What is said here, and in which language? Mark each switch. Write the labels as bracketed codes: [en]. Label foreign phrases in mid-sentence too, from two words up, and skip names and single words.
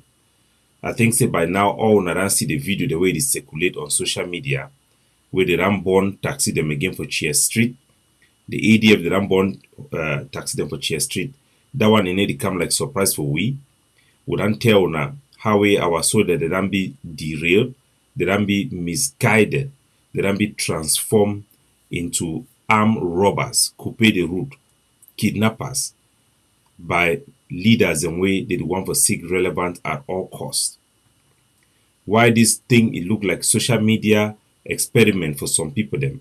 [wes] I think say by now all una don see the video the way it circulate on social media wey dey don burn taxi dem again for Chia Street. The ADF dey don burn taxi dem for Chia Street. That one e no dey come like surprise for we. We don tell una how our soldiers dey don be derailed, they don be misguided, they don be transformed into armed robbers, [fr] coupe de route, [wes] kidnappers by leaders in way they want to seek relevant at all costs. Why this thing it look like social media experiment for some people them?